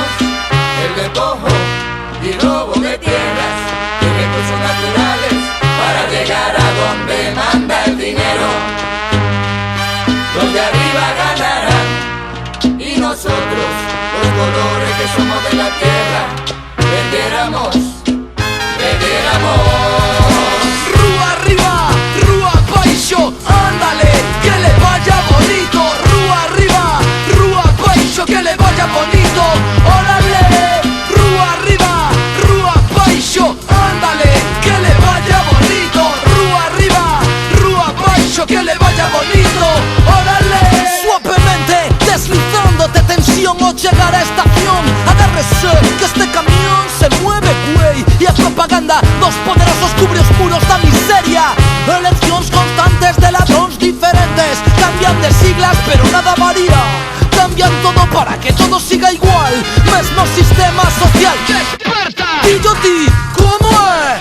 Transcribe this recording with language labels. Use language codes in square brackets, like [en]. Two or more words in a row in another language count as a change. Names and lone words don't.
[es] El despojo y robo de tierras y recursos naturales para llegar a donde manda el dinero. Los de arriba ganarán y nosotros, los colores que somos de la tierra, vendiéramos. [gl] Rúa arriba, rúa baixo, [es] ándale, que le vaya bonito. [gl] Rúa arriba, rúa baixo, [es] que le vaya bonito. Órale, [gl] rúa arriba, rúa baixo, [es] ándale, que le vaya bonito. [gl] Rúa arriba, rúa baixo, [es] que le vaya bonito. Órale, suavemente, deslizándote tensión o llegar a estación. Agárrese, que este camión se mueve, güey, y [gl] a propaganda dos poderosos cubre os muros da miseria. Eleccións constantes de ladróns diferentes, cambian de siglas pero nada varía. [es] Cambian todo para que todo siga igual, [gl] mesmo sistema social. Desperta! Y yo ti, como é?